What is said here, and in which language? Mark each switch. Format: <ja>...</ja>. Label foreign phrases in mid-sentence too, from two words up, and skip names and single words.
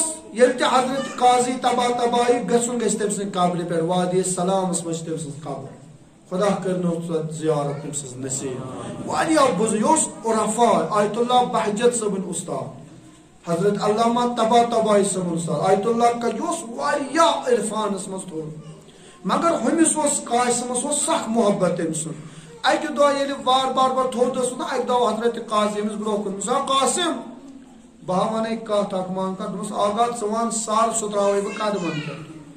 <ks>ییٚلہِ تہِ حضرت قاضی طباطبایی گژھُن گژھِ تٔمۍ سٕنٛدِ قبرِ پٮ۪ٹھ وادی سلامس منٛز چھِ تٔمۍ سٕنٛز قبر خدا کرنو سۄ زیارت تٔمۍ سٕنٛز نصیب واریاہ بُزرگ یہِ اوس عرفا آیت اللہ بہجت صٲبٕنۍ اُستاد حضرت علامہ طباطبایی صٲبُن اُستاد آیت اللہ کا یہِ اوس واریاہ عرفانس منٛز تھوٚد مگر ہُمِس اوس قاسمس اوس سخ محبت تٔمۍ سُنٛد اکہِ دۄہ ییٚلہِ بار تھوٚد اوس نہ اکہِ دۄہ حضرت قاضی أمِس برونٛہہ کُن مِثال قاسم بہٕ ونے کتھ اکھ مان کتھ دوٚپمس آغا ژٕ ون سر سُہ تراوے بہٕ قدمن پٮ۪ٹھ</ks>